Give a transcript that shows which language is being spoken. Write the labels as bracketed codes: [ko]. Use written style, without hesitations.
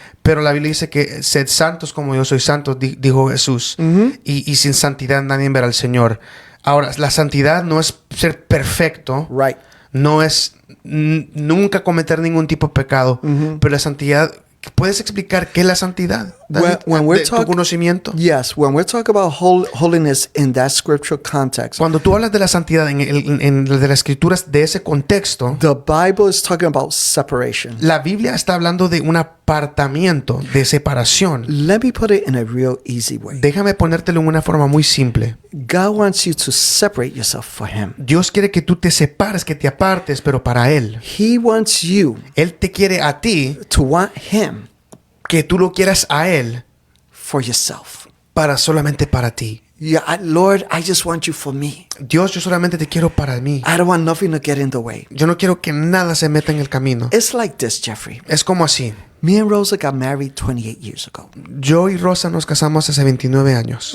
[es] Pero la Biblia dice que sed santos como yo soy santo, dijo Jesús. Y sin santidad nadie verá al Señor. Ahora, la santidad no es ser perfecto. [en] Right. [es] No es nunca cometer ningún tipo de pecado. Pero la santidad... ¿Puedes explicar qué es la santidad? [en] When we're [es] tu conocimiento. [en] Yes, when we're talking about holiness in that scriptural context, [es] Cuando tú hablas de la santidad en de las escrituras de ese contexto, [en] the Bible is talking about separation. [es] la Biblia está hablando de un apartamiento, de separación. [en] Let me put it in a real easy way. [es] Déjame ponértelo en una forma muy simple. [en] God wants you to separate yourself for Him. [es] Dios quiere que tú te separes, que te apartes, pero para Él. [en] He wants you [es] Él te quiere a ti, [en] to want Him [es] que tú lo quieras a Él, [en] for yourself. [es] solamente para ti. [en] Yeah, Lord, I just want you for me. [es] Dios, yo solamente te quiero para mí. [en] I don't want nothing to get in the way. [es] Yo no quiero que nada se meta en el camino. [en] It's like this, Jeffrey. [es] Es como así. [en] Me and Rosa got married 28 years ago. [es] Yo y Rosa nos casamos hace 29 años.